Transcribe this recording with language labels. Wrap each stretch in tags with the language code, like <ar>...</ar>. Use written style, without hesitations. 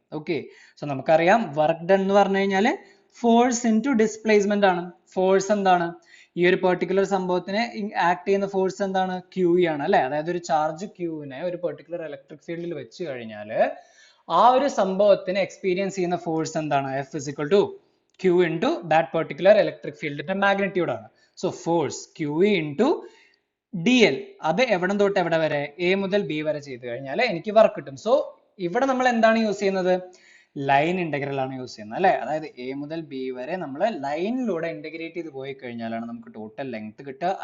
<ml>Okay, so നമുക്കറിയാം work done എന്ന് പറഞ്ഞു കഴിഞ്ഞാൽ ഫോഴ്സ് ഇൻറ്റു ഡിസ്പ്ലേസ്മെന്റ് ആണ്. ഫോഴ്സ് എന്താണ്? ഈ ഒരു പെർട്ടിക്കുലർ സംഭവത്തിനെ ആക്ട് ചെയ്യുന്ന ഫോഴ്സ് എന്താണ്? ക്യൂ ആണ് അല്ലെ. അതായത് ഒരു ചാർജ് ക്യൂവിനെ ഒരു പെർട്ടിക്കുലർ ഇലക്ട്രിക് ഫീൽഡിൽ വെച്ച് കഴിഞ്ഞാൽ ആ ഒരു സംഭവത്തിന് എക്സ്പീരിയൻസ് ചെയ്യുന്ന ഫോഴ്സ് എന്താണ്?</ml> <en>F is equal to Q into that particular electric fieldന്റെ</en> <ml>magnitude ആണ്. So force Q into DL, അത് എവിടെ തൊട്ട് എവിടെ വരെ? എ മുതൽ ബി വരെ ചെയ്ത് കഴിഞ്ഞാൽ എനിക്ക് വർക്ക് കിട്ടും. സോ ഇവിടെ നമ്മൾ എന്താണ് യൂസ് ചെയ്യുന്നത്? ലൈൻ ഇന്റഗ്രൽ ആണ് യൂസ് ചെയ്യുന്നത് അല്ലേ? അതായത് എ മുതൽ ബി വരെ നമ്മൾ ലൈനിലൂടെ ഇന്റഗ്രേറ്റ് ചെയ്ത് പോയി കഴിഞ്ഞാലാണ് നമുക്ക് ടോട്ടൽ ലെങ്ത് കിട്ടുക.</ml>